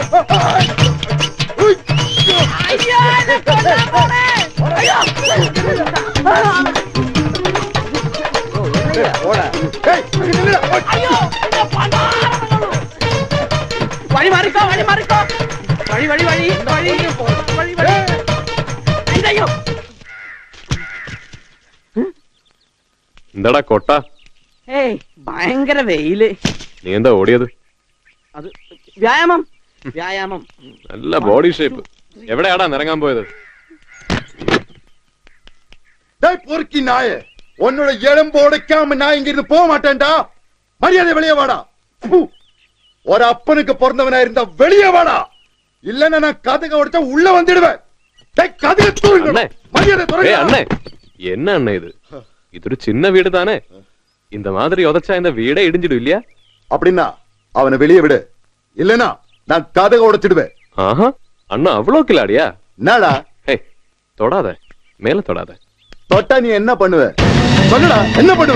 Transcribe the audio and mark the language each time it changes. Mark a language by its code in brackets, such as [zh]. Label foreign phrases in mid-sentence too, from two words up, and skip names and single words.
[ta] ஐயோ என்ன கொல்ல போறே. ஐயோ. ஓடா. டேய் நில்லுடா. ஐயோ என்ன பண்ணா? வழி மாறிக்கோ வழி மாறிக்கோ. வழி வழி வழி வழி வழி வழி. ஐயோ. [ml] എന്താടാ കൊട്ട? ഏയ് ഭയങ്കര വെയില്. നീ എന്താ ഓടിയത്? അത് വ്യായാമം വ്യായാമം. നല്ല [en] body shape. [ml] എവിടെയാടാ നിറങ്ങാൻ പോയത്? [ta] டேய் பொறுக்கி நாயே, உன்னோட எலும்பு உடைக்காம நான் இங்க இருந்து போக மாட்டேன்டா. மரியாதை வெளியே வாடா. ஒரு அப்பனுக்கு பிறந்தவனா இருந்தா வெளியே வாடா. இல்லன்னா நான் கதக உடைச்சா உள்ள வந்துடுவேன். டேய் கதக தூங்க. மரியாதை துறங்க. அண்ணே என்ன அண்ணே இது? இதொரு சின்ன வீடு தானே. இந்த மாதிரி உதச்சா இந்த வீடே இடிஞ்சிடும் இல்லையா? அப்படின்னா அவனை வெளியே விடு. இல்லனா நான் கதக உடைச்சிடுவேன். ஆஹா அண்ணா அவ்வளவு கிளாடியா? என்னடா? ஹே தொடாத, மேல தொடாத. தொட்டா நீ என்ன பண்ணுவ? சொல்லுடா, என்ன பண்ணுவ?